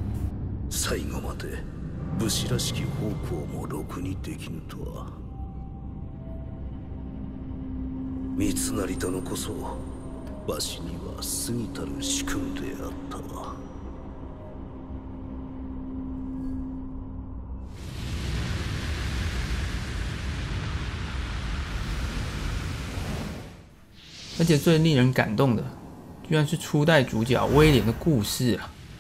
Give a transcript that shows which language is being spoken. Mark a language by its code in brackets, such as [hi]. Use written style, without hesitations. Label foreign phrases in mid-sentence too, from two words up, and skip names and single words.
[ja] 武士らしき奉公もろくにできぬとは。三成殿こそわしには過ぎたる主君であったわ。 [zh] 而且最令人感动的，居然是初代主角威廉的故事啊！